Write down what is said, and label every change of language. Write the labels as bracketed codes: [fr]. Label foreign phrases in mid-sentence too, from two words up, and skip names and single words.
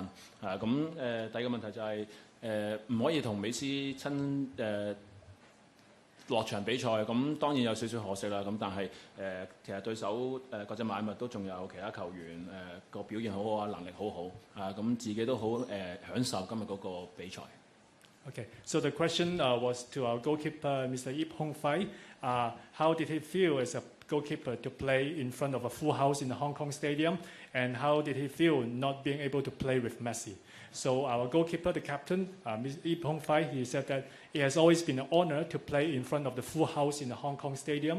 [yue] 第二個問題就係、唔可以同美斯落場比賽，咁當然有少少可惜啦。咁但係其實對手國際邁阿密都仲有其他球員個表現好好啊，能力好好咁自己都好享受今日嗰個比賽。 [en] Okay, so the question was to our goalkeeper, Mr. Yip Hong Fai. How did he feel as a goalkeeper to play in front of a full house in the Hong Kong Stadium? And how did he feel not being able to play with Messi? So our goalkeeper, the captain, Mr. Yip Hong Fai, he said that it has always been an honor to play in front of the full house in the Hong Kong Stadium.